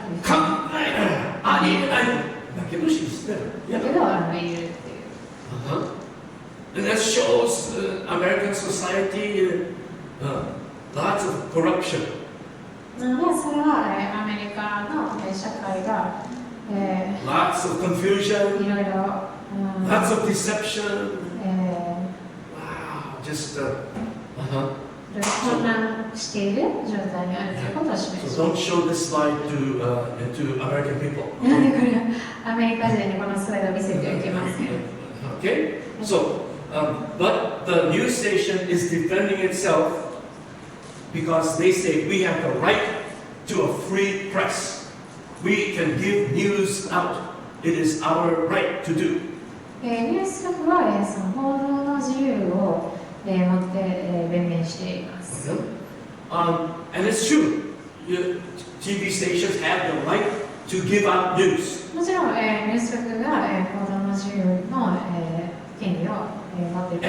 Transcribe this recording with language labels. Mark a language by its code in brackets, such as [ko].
[ja] 考えないありえないだけど信じてる。だけどいるっていう。 [en] And that shows American society lots of corruption. [ja] なのでそれはアメリカの社会が、 [en] lots of confusion, [ja] いろいろ、 [en] lots of deception. Wow, just [ja] 混乱している状態にあるということを示します。 [en] So don't show this slide to American people. [ja] なのでこれアメリカ人にこのスライドを見せてはいけません。 [en] Okay, so but the news station is defending itself because they say we have the right to a free press. We can give news out. It is our right to do. [ja] ニュース局はその報道の自由を持って弁明しています。 [en] And it's true. TV stations have the right to give out news. [ja] もちろん、ニュース局が報道の自由の権利を持っている。